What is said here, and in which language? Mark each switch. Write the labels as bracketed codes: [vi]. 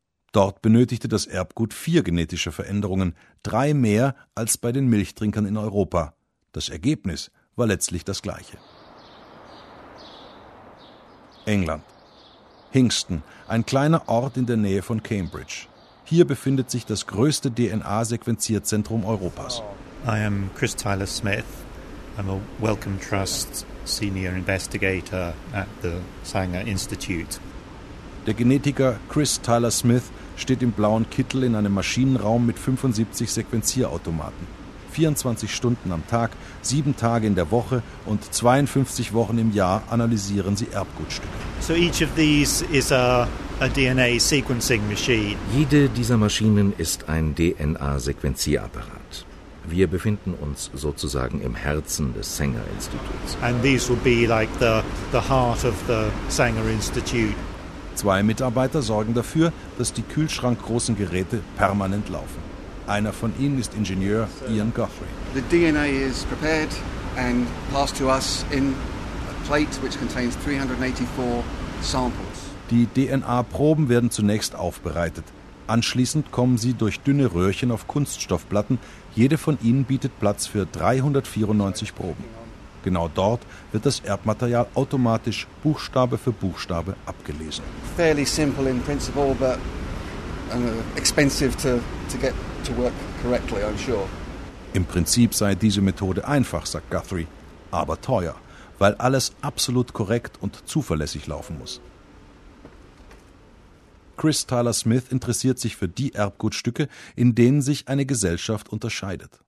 [de] Dort benötigte das Erbgut 4 genetische Veränderungen, 3 mehr als bei den Milchtrinkern in Europa. Das Ergebnis war letztlich das gleiche. England. Hingston, ein kleiner Ort in der Nähe von Cambridge. Hier befindet sich das größte DNA-Sequenzierzentrum Europas. [en] I am Chris Tyler Smith. I'm a Wellcome Trust Senior Investigator at the Sanger Institute. [de] Der Genetiker Chris Tyler Smith steht im blauen Kittel in einem Maschinenraum mit 75 Sequenzierautomaten. 24 Stunden am Tag, 7 Tage in der Woche und 52 Wochen im Jahr analysieren sie Erbgutstücke. [en] So each of these is a DNA sequencing machine. [de] Jede dieser Maschinen ist ein DNA-Sequenzierapparat. Wir befinden uns sozusagen im Herzen des Sanger Instituts. [en] And these will be like the heart of the Sanger Institute. [de] 2 Mitarbeiter sorgen dafür, dass die kühlschrankgroßen Geräte permanent laufen. Einer von ihnen ist Ingenieur Ian Guthrie. [en] The DNA is prepared and passed to us in a plate which contains 384 samples. [de] Die DNA-Proben werden zunächst aufbereitet. Anschließend kommen sie durch dünne Röhrchen auf Kunststoffplatten. Jede von ihnen bietet Platz für 394 Proben. Genau dort wird das Erbmaterial automatisch Buchstabe für Buchstabe abgelesen. [en] Fairly simple in principle, but expensive to get to work correctly, I'm sure. [de] Im Prinzip sei diese Methode einfach, sagt Guthrie, aber teuer, weil alles absolut korrekt und zuverlässig laufen muss. Chris Tyler Smith interessiert sich für die Erbgutstücke, in denen sich eine Gesellschaft unterscheidet.